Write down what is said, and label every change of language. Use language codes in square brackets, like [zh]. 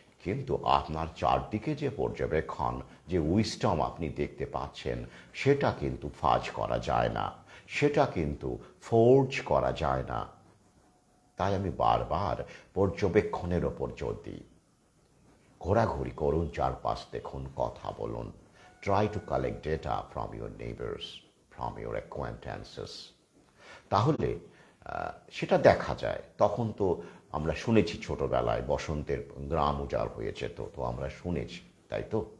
[bn] কিন্তু আপনার চারদিকে যে পর্যবেক্ষণ, যে উইস্টম আপনি দেখতে পাচ্ছেন, সেটা কিন্তু ফাজ করা যায় না, সেটা কিন্তু ফোর্জ করা যায় না। তাই আমি বারবার পর্যবেক্ষণের ওপর জোর দিই। ঘোরাঘুরি করুন, চারপাশ দেখুন, কথা বলুন, [en] try to collect data from your neighbors, from your acquaintances. [bn] তাহলে সেটা দেখা যায়। তখন তো আমরা শুনেছি ছোটবেলায় বসন্তের গ্রাম উজাড় হয়ে যেত, তো আমরা শুনেছি, তাই তো?